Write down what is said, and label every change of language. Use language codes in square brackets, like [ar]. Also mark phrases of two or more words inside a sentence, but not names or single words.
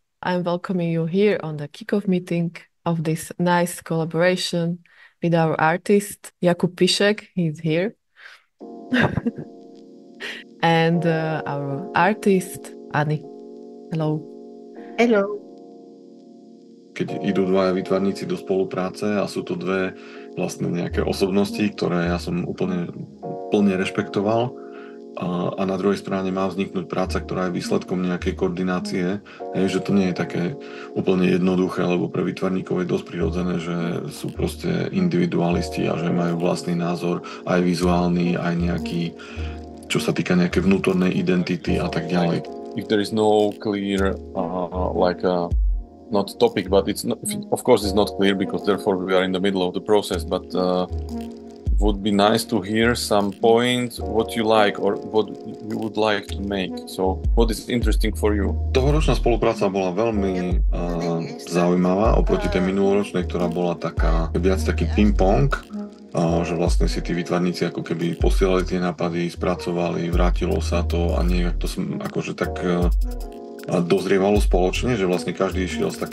[en] I'm welcoming you here on the kickoff meeting of this nice collaboration with our artist Jakub Pišek. He's here. And our artist Ani. Hello. Hello. [sk] Keď idú dvaja výtvarníci do spolupráce a sú to dve vlastne nejaké osobnosti, ktoré ja som úplne plne rešpektoval a na druhej strane má vzniknúť práca, ktorá je výsledkom nejakej koordinácie, že to nie je také úplne jednoduché, lebo pre výtvarníkov je dosť prirodzené, že sú proste individualisti a že majú vlastný názor, aj vizuálny, aj nejaký, čo sa týka nejaké vnútornej identity a tak ďalej. [en] If there is no clear not topic, but it's not, of course it's not clear because therefore we are in the middle of the process, but would be nice to hear some points what you like or what you would like to make. So what is interesting for you? [sk] Tohoročná spolupráca bola veľmi zaujímavá oproti tej minuloročnej, ktorá bola taká viac taký ping-pong, že vlastne si tí výtvarníci ako keby posielali tie nápady, spracovali, vrátilo sa to a nejak to akože tak dozrievalo spoločne, že vlastne každý išiel z